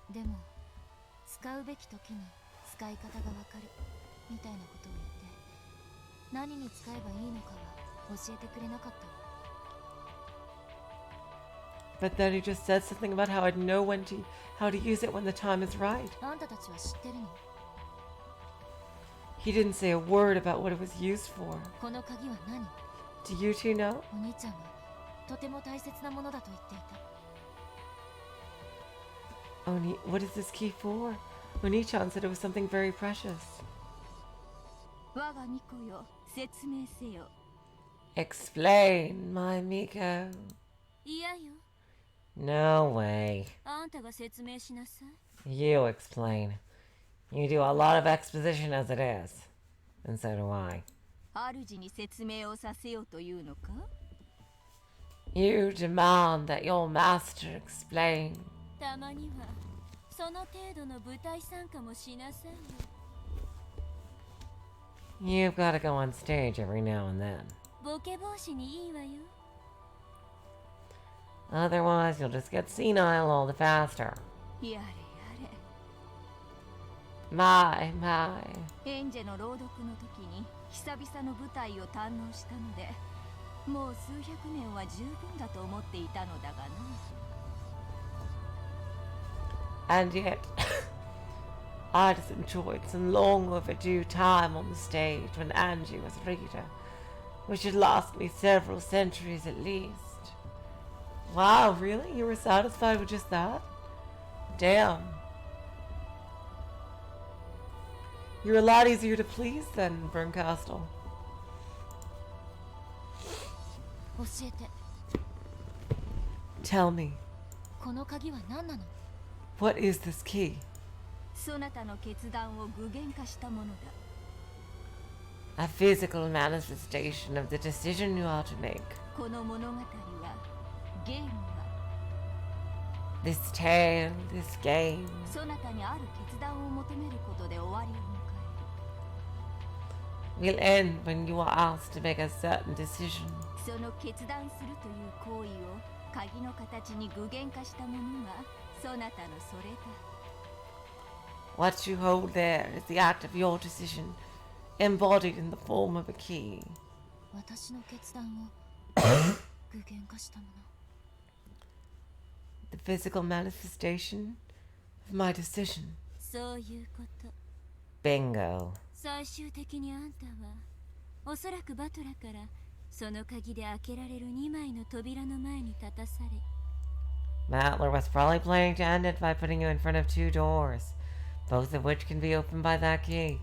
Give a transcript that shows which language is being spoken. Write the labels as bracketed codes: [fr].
[ja] でも使うべき時に使い方がわかるみたいなことを言って何に使えばいいのかは教えてくれなかったわ [en] But then he just said something about how I'd know how to use it when the time is right. [ja] あんたたちは知ってるの [en] He didn't say a word about what it was used for. [ja] この鍵は何 [en] Do you two know? [ja] お兄ちゃんがとても大切なものだと言っていた [en] What is this key for? Oni-chan said it was something very precious. [ja] 我が巫女よ、説明せよ。 [en] Explain, my Miko. [ja] いやよ [en] No way. [ja] あんたが説明しなさい [en] You explain. You do a lot of exposition as it is. And so do I. [ja] 主に説明をさせようというのか [en] You demand that your master explain. [ja] たまにはその程度の舞台参加もしなさいよ [en] You've got to go on stage every now and then. [ja] ボケ防止にいいわよ [en] Otherwise, you'll just get senile all the faster. [ja] やれや [en] My, my. [ja] れ。エンジェの朗読の時に久々の舞台を堪能したのでもう数百年は十分だと思っていたのだがな [en] And yet, I just enjoyed some long overdue time on the stage when Angie was reader, which had lasted me several centuries at least. Wow, really? You were satisfied with just that? Damn. You're a lot easier to please than Bernkastel. [ja] 教えて [en] Tell me, [ja] この鍵は何なの [en] what is this key? [ja] そなたの決断を具現化したものだ [en] A physical manifestation of the decision you are to make. [ja] この物語はゲームは [en] This tale, this game, [ja] そなたにある決断を求めることで終わりを迎 [en] will end when you are asked to make a certain decision. [ja] えその決断するという行為を鍵の形に具現化したものがそなたのそれだ [en] What you hold there is the act of your decision, embodied in the form of a key. [ja] 私の決断を具現化したもの [en] The physical manifestation of my decision. [ja] そういうこと。 [en] Bingo. [ja] 最終的にあんたはおそらくバトラからその鍵で開けられる2枚の扉の前に立たされ、 [en] Matler was probably planning to end it by putting you in front of 2 doors, both of which can be opened by that key.